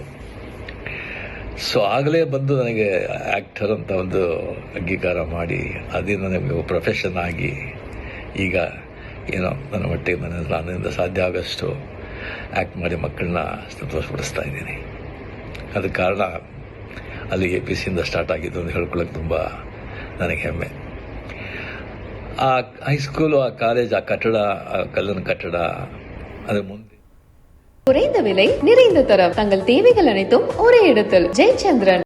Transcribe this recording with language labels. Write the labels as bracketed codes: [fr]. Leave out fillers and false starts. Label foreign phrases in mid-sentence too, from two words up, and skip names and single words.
[kn] ಸೊ ಆಗಲೇ ಬಂದು ನನಗೆ ಆ್ಯಕ್ಟರ್ ಅಂತ ಒಂದು ಅಂಗೀಕಾರ ಮಾಡಿ ಅದೇ ನನಗೆ ಪ್ರೊಫೆಷನ್ ಆಗಿ ಈಗ ಏನೋ ನನ್ನ ಮಟ್ಟಿಗೆ ನನ್ನಿಂದ ಸಾಧ್ಯ ಆಗೋಷ್ಟು ಆ್ಯಕ್ಟ್ ಮಾಡಿ ಮಕ್ಕಳನ್ನ ಸಂತೋಷಪಡಿಸ್ತಾ ಇದ್ದೀನಿ. ಅದಕ್ಕೆ ಕಾರಣ ಅಲ್ಲಿ APCಯಿಂದ ಸ್ಟಾರ್ಟ್ ಆಗಿದ್ದು ಅಂತ ಹೇಳ್ಕೊಳ್ಳೋಕೆ ತುಂಬ ನನಗೆ ಹೆಮ್ಮೆ. ಆ ಹೈಸ್ಕೂಲು, ಆ ಕಾಲೇಜ್, ಆ ಕಟ್ಟಡ, ಆ ಕಲ್ಲಿನ ಕಟ್ಟಡ, ಅದರ ಮುಂದೆ [ta] குறைந்த விலை நிறைந்த தரம் தங்கள் தேவைகள் அனைத்தும் ஒரே இடத்தில் ஜெயச்சந்திரன்.